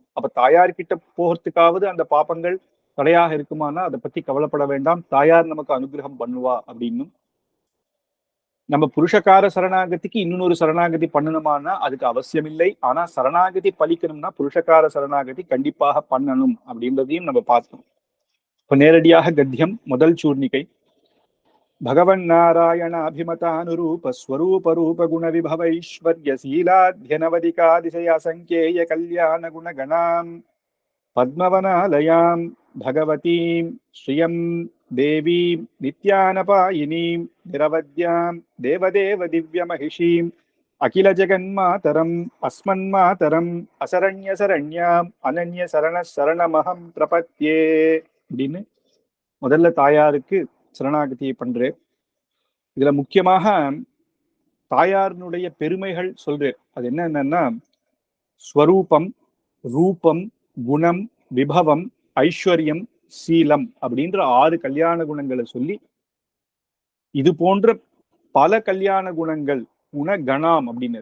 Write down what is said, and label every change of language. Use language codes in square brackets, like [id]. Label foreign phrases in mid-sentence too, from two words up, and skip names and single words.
[ta] அப்ப தாயார்கிட்ட போகிறதுக்காவது அந்த பாபங்கள் தடையாக இருக்குமானா அதை பத்தி கவலைப்பட வேண்டாம், தாயார் நமக்கு அனுகிரகம் பண்ணுவா அப்படின்னும். நம்ம புருஷகார சரணாகதிக்கு இன்னொரு சரணாகதி பண்ணணுமானா அதுக்கு அவசியம் இல்லை. ஆனா சரணாகதி பலிக்கணும்னா புருஷகார சரணாகதி கண்டிப்பாக பண்ணணும் அப்படின்றதையும் நம்ம பார்த்தோம். இப்ப நேரடியாக கத்தியம் முதல் சூர்ணிகை. [sa] भगवन् नारायण अभिमतानुरूप स्वरूप रूप गुण विभव ऐश्वर्य शीलाध्यनवदिकादिशय संख्येय कल्याण गुण गणां पद्मवनालयां भगवतीं श्रियं देवीं नित्यानपायिनीं निरवद्यां देवदेव दिव्यमहिषीं अखिल जगन्मातरम् अस्मन्मातरम् असरण्य शरण्याम् अनन्य शरण शरणमहं प्रपत्ये [ta] அப்படின்னு முதல்ல தாயாருக்கு சரணாகதியை பண்றேன். இதுல முக்கியமாக தாயாரினுடைய பெருமைகள் சொல்றேன். அது என்னன்னா ஸ்வரூபம், ரூபம், குணம், விபவம், ஐஸ்வர்யம், சீலம் அப்படின்ற 6 கல்யாண குணங்களை சொல்லி இது போன்ற பல கல்யாண குணங்கள் குணகணாம் அப்படின்னு.